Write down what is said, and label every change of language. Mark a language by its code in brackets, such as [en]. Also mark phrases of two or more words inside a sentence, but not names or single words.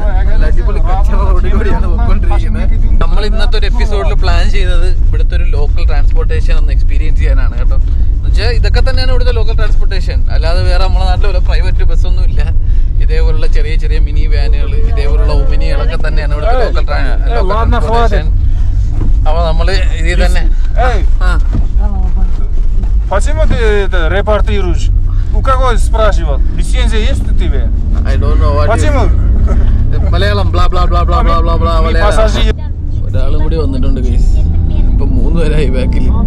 [ml] നല്ല അടിപൊളി കച്ചറ റോഡിലൂടെയാണ് പൊക്കോണ്ടിരിക്കുന്നത്. നമ്മൾ ഇന്നത്തെ ഒരു എപ്പിസോഡിൽ പ്ലാൻ ചെയ്തത് ഇവിടുത്തെ ഒരു [en] local transportation [ml] ഒന്ന് എക്സ്പീരിയൻസ് ചെയ്യാനാണ് കേട്ടോ. എന്നുവെച്ചാൽ ഇതൊക്കെ തന്നെയാണ് ഇവിടുത്തെ [en] local transportation. [ml] അല്ലാതെ വേറെ നമ്മുടെ നാട്ടിൽ പോലെ പ്രൈവറ്റ് ബസ്സൊന്നും ഇല്ല. ഇതേപോലുള്ള ചെറിയ ചെറിയ [en] mini vans, [ml] ഇതേപോലുള്ള ഒമിനികളൊക്കെ തന്നെയാണ് ഇവിടുത്തെ [en] local transportation. [ml] അപ്പോൾ നമ്മൾ ഇതിൽ തന്നെ [ru] Почему ты это репортируешь? У кого спрашивал? Лицензия есть у тебя? [en] I don't know what [ru] Почему? [ml] മലയാളം ബ്ലാ ബ്ലാ ബ്ലാ ബ്ലാ ബ്ലാ ബ്ലാ ബ്ലാ മലയാളം. [ru] Пассажир. [ml] ഒരാളും കൂടി വന്നിട്ടുണ്ട് ഗൈസ്. ഇപ്പൊ 3 പേരായി ബാക്കിൽ.